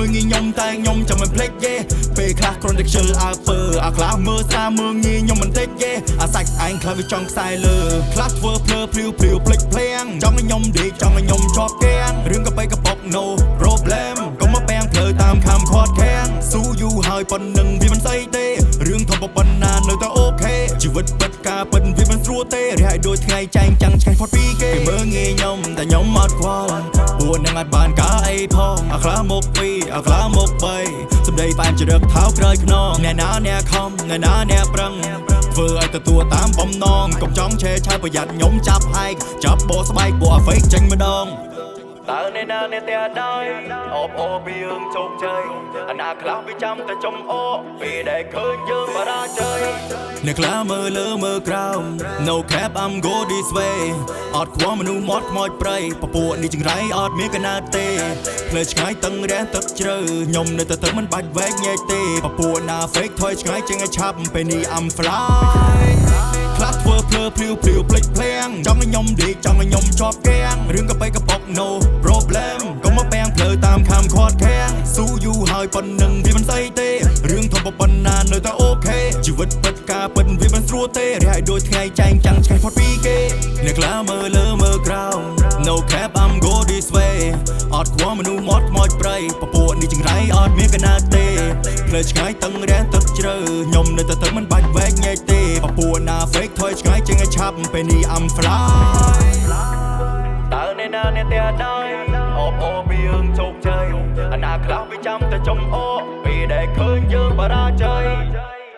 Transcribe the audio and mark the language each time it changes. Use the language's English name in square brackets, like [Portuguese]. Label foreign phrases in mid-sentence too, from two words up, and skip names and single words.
[Khmer] លងាយខ្ញុំតែខ្ញុំចាំមិនភ្លេចទេពេលខ្លះគ្រាន់តែខ្ជិលអើពើអាខ្លាមើលស្រាមើលងាយខ្ញុំមិនតិចទេអាសាច់ឯងខ្លះវាចង់ខ្សែលើខ្លះធ្វើភ្លើភ្លាវភ្លាវភ្លេចភ្លាំងចង់ឲ្យខ្ញុំដេកចង់ឲ្យខ្ញុំជាប់គាំងរឿងក៏បីក៏ប៉ុក [English] no problem [Khmer] កុំមកពាំងភ្លើតាមខំខាត់ខាំងស៊ូយូហើយប៉ុណ្ណឹងវាមិនស្អីទេរឿងធំប៉ុណ្ណានៅតែអូខេជីវិតពិតការពិតវាមិនស្រួលទេរហ័យដូចថ្ងៃចែង ចាំងឆ្កេះផុតពីគេមើលងាយខ្ញុំតែខ្ញុំអត់ខ្វល់ពួកនឹងអត់បានការអីផងអាខ្លាមក2អាខ្លាមក3សម្ដីប៉ែមជ្រឹកថោក្រោយខ្នងអ្នកណាអ្នកខំអ្នកណាអ្នកប្រឹងធ្វើឲ្យទទួលតាមបំណងកុំចង់ឆេឆាវប្រយ័ត្នខ្ញុំចាប់ហែកចាប់បោស្បែកពួកអា fake ចេញម្ដងតើអ្នកណាអ្នកតែដែរ អូបអូពីរឿងជោគជ័យអាណាខ្លះវាចាំតែចំអូពេលដែលឃើញយើងបរាជ័យអ្នកខ្លះមើលលើមើលក្រោម [English] No cap I'm go this way [Khmer] អត់ខ្វល់មនុស្សមាត់ខ្មោចប្រៃពពួកនេះចង្រៃអត់មានកណាទេផ្លូវឆ្ងាយ តឹងរាំងទឹកជ្រៅខ្ញុំនៅតែមិនបាច់វែកញែកទេពពួកណា fake ថយឆ្ងាយជាងឲ្យឆាប់ពេលនេះ [English] I'm fly [Khmer] ខ្លះធ្វើភ្លើភ្លាវភ្លាវភ្លេចភ្លាំងចង់ឲ្យខ្ញុំដេកចង់ឲ្យខ្ញុំ ជាប់គាំងរឿងក៏បីក៏ប៉ុក [English] no problem [Khmer] កុំមកពាំងភ្លើតាមខំខាត់ខាំងស៊ូយូហើយប៉ុណ្ណឹងវាមិនស្អីទេរឿងធំប៉ុណ្ណា នៅតែអូខេជីវិតពិតការពិតវាមិនស្រួលទេរហ័យដូចថ្ងៃចែងចាំងឆ្កេះផុតពីគេអ្នក ខ្លះមើលលើមើលក្រោម [English] No cap I'm go this way [Khmer] អត់ខ្វល់មនុស្សមាត់ខ្មោចប្រៃពពួកនេះចង្រៃអត់មានកណាទេផ្លូវឆ្ងាយតឹងរាំងទឹកជ្រៅខ្ញុំនៅតែមិនបាច់វែកញែកទេពពួកណា fake ថយឆ្ងាយជាងឲ្យឆាប់ពេលនេះ [English] I'm fly [Khmer] តើអ្នកណាអ្នកតែដែរអូបអូពីរឿងជោគជ័យអាណាខ្លះវាចាំតែចំអូពេលដែលឃើញយើងបរាជ័យ